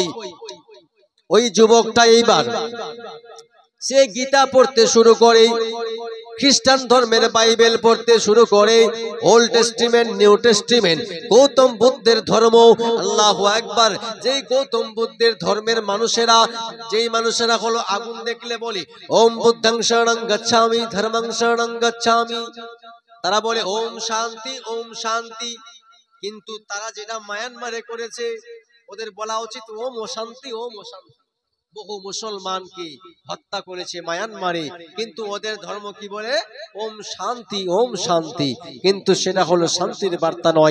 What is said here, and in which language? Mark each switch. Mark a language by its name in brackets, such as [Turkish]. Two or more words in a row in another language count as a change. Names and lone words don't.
[Bangla] ওই যুবকটা এইবার সে গীতা পড়তে শুরু করে, খ্রিস্টান ধর্মের বাইবেল পড়তে শুরু করে, ওল্ড টেস্টিমেন্ট নিউ টেস্টিমেন্ট, গৌতম বুদ্ধের ধর্ম। [Arabic] الله أكبر. [Bangla] যেই গৌতম বুদ্ধের ধর্মের মানুষেরা, যেই মানুষেরা হলো আগুন দেখলে বলে [Pali] ওম বুদ্ধং শরণং গচ্ছামি ধর্মং শরণং গচ্ছামি, [Bangla] তারা বলে ওম শান্তি ওম শান্তি। কিন্তু তারা যেটা মায়ানমারে করেছে, ওদের বলা উচিত ওম অশান্তি ওম অশান্তি। বহু মুসলমানকে হত্যা করেছে মায়ানমারে, কিন্তু ওদের ধর্ম কি বলে? ওম শান্তি ওম শান্তি। কিন্তু সেটা হলো শান্তির বার্তা নয়।